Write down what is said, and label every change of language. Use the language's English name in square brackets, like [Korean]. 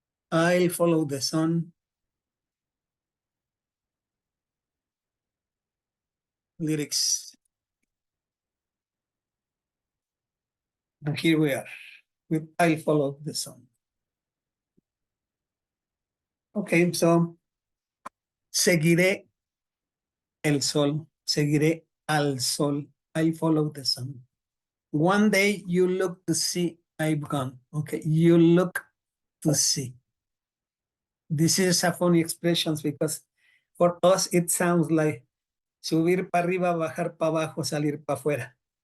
[English] I'll follow the sun. Lyrics. And here we are with I'll follow the sun. [Spanish] Okay, so seguiré el sol, seguiré al sol. [English] I follow the sun. One day you look to see I've gone. Okay, you look to see. This is a funny expression because for us it sounds like [Spanish] subir para arriba, bajar para abajo, salir para afuera.